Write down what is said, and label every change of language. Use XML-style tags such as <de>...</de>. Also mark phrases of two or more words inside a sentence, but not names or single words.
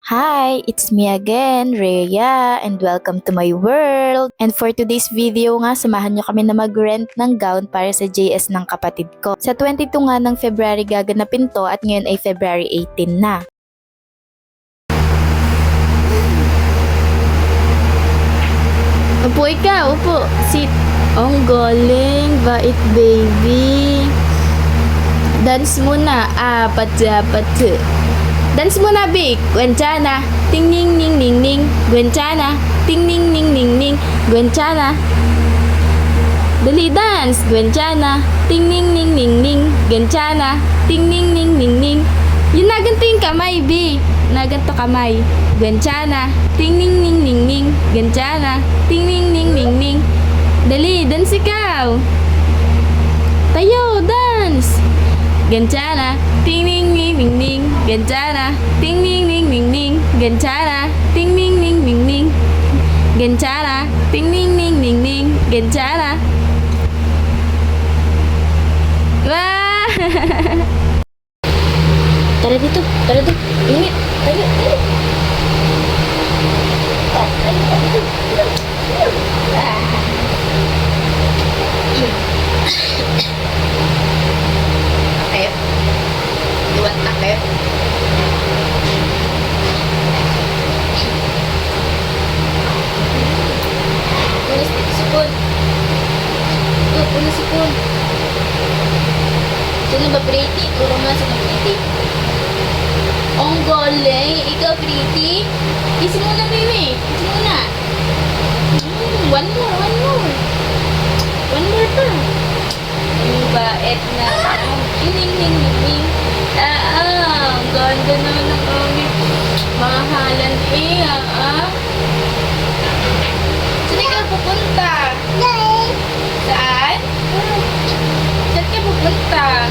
<en>Hi, it's me again, Rhea, and welcome to my world. And for today's video</en> <tl>nga, samahan nyo kami na mag-rent ng gown para sa JS ng kapatid ko. Sa 22 nga ng February gaganapin to at ngayon ay February 18 na. Upo ikaw, upo. Sit. Ang galing, bait baby. Dance muna. Apat. Dance muna, Big. Gwenchana. Ting ning ning ning ning. Gwenchana. Ting ning ning ning ning. Gwenchana. Dali dance. Gwenchana. Ting ning ning ning ning. Gwenchana. Ting ning ning ning ning. Yun na ganito yung kamay, B. Na ganito kamay. Gwenchana. Ting ning ning ning ning. Gwenchana. Ting ning ning ning ning. Dali, dance ikaw. Tayo, dance. Gwenchana. Ting ning ning ning ning. Gwenchana. Ting ning ning ning ning. Gwenchana. Ting ning ning ning ning. Gwenchana. Ting ning ning ning ning. Gwenchana. Wah! Tara dito. Ingat. Tayo. Takip. Iwan takip. Punas dito sipon. Ito, punas sipon. Sino ba pretty? Turo nga sino pretty. Ang galing. Ikaw pretty? Kiss muna, baby. Kiss muna.</tl> <en>One more. One more pa.</en> <tl>Yung bait na. Ning. Ang ganda naman ng aming mahalan Saan ka pupunta? Saan? Saan ka pupunta?</tl>